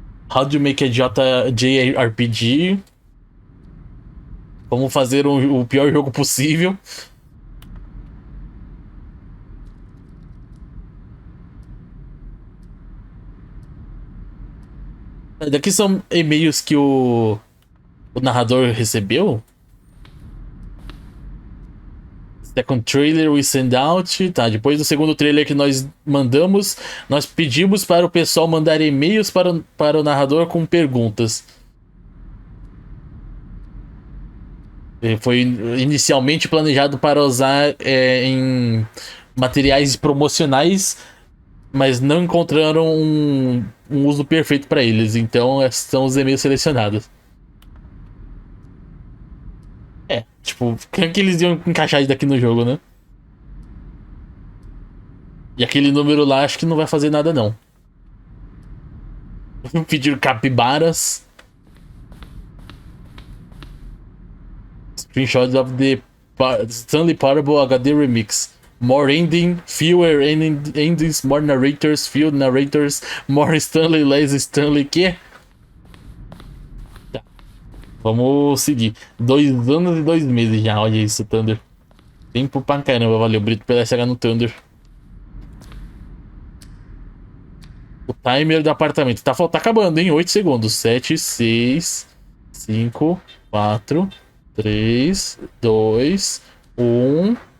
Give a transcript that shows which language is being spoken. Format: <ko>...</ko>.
<en>How to make a JRPG.</en> <pt>Como fazer o pior jogo possível. Daqui são e-mails que o narrador recebeu.</pt> <en>Second trailer we send out.</en> <pt>Tá, depois do segundo trailer que nós mandamos, nós pedimos para o pessoal mandar e-mails para o narrador com perguntas. Foi inicialmente planejado para usar em materiais promocionais, mas não encontraram um uso perfeito para eles. Então, são os e-mails selecionados. Tipo, como que eles iam encaixar isso daqui no jogo, né? E aquele número lá, acho que não vai fazer nada, não. Pedir capibaras.</pt> <en>Screenshots of the Stanley Parable HD Remix. More ending, fewer endings, more narrators, few narrators, more Stanley, less Stanley, que?</en> <pt>Tá. Vamos seguir. 2 anos e 2 meses já, olha isso, Thunder. Tempo pra caramba, valeu, Brito, pela SH no Thunder. O timer do apartamento. Tá acabando, hein? 8 segundos. 7, 6, 5, 4, 3, 2, 1.</pt>